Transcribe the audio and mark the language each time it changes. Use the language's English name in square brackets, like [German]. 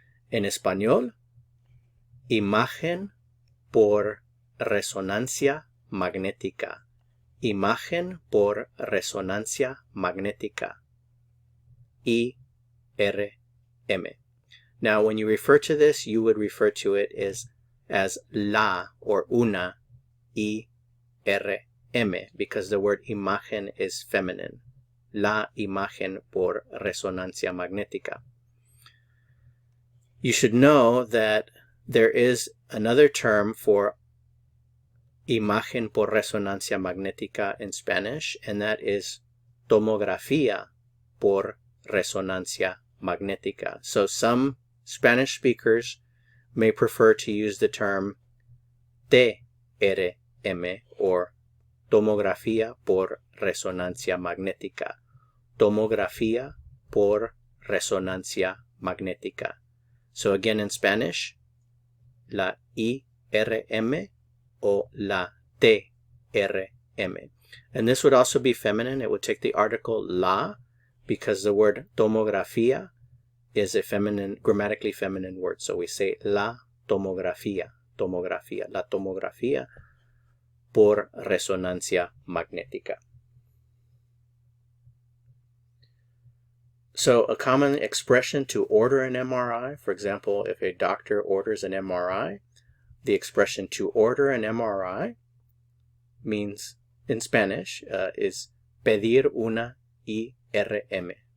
[Spanish] En español, imagen por resonancia magnética. Imagen por resonancia magnética. IRM. [English] Now, when you refer to this, you would refer to it as la or una IRM, because the word imagen is feminine. [Spanish] La imagen por resonancia magnética. [English] You should know that there is another term for [Spanish] imagen por resonancia magnética [English] in Spanish, and that is [Spanish] tomografía por resonancia magnética. [English] So some Spanish speakers may prefer to use the term TRM or [Spanish] tomografía por resonancia magnética. Tomografía por resonancia magnética. [English] So again, in Spanish, [Spanish] la IRM o la TRM. [English] And this would also be feminine. It would take the article la, because the word tomografía is a feminine, grammatically feminine word. So we say [Spanish] la tomografía, la tomografía por resonancia magnética. [English] So a common expression to order an MRI, for example, if a doctor orders an MRI, the expression to order an MRI means, in Spanish, is [Spanish] pedir una IRM.